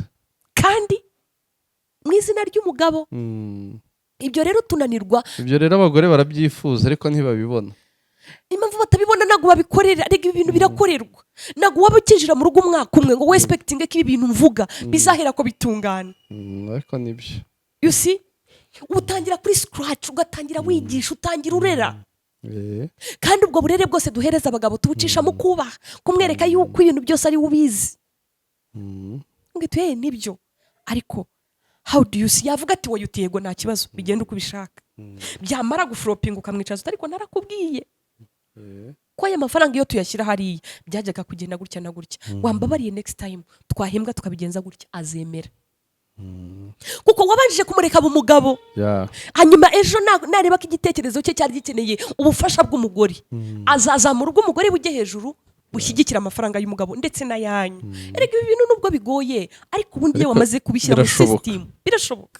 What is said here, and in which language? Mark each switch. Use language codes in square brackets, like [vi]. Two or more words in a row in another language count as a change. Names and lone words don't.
[rw] kandi mu izina ry'umugabo ibyo rero tunanirwa ibyo rero abagore barabyifuza ariko ntibabibona impamvu batabibona ntabwo babikorera ariko ibi bintu birakorerwa ntabwo waba ukinjira mu rugo umwaka umwe ngo wespectinge ko ibi bintu mvuga bizahera ko bitungana ariko nibyo [en] you see [rw] utangira kuri scratch ugatangira wigisha utangira urera kandi ubwo burere bwose duhereza abagabo tubucisha mu kubaha kumwereka yuko ibintu byose ari ubizi ngituye nibyo ariko [en] how do you see [rw] yavuga ati wowe utiyego nta kibazo bigenda uko ubishaka byamara guflopinga ukamwicaza ariko narakubwiye ko aya mafaranga iyo tuyashyira hariya byajyaga kugenda gutya na gutya wambabariye [en] next time [rw] twahembwa tukabigenza gutya azemera kuko wabanjije kumureka umugabo hanyuma ejo nareba ko igitekerezo cye cyari gikeneye ubufasha bw'umugore azazamura ubw'umugore bujye hejuru bushyigikira amafaranga y'umugabo ndetse n'ayanyu ariko ibi bintu nubwo bigoye ariko ubundi iyo wamaze kubishyira muri system birashoboka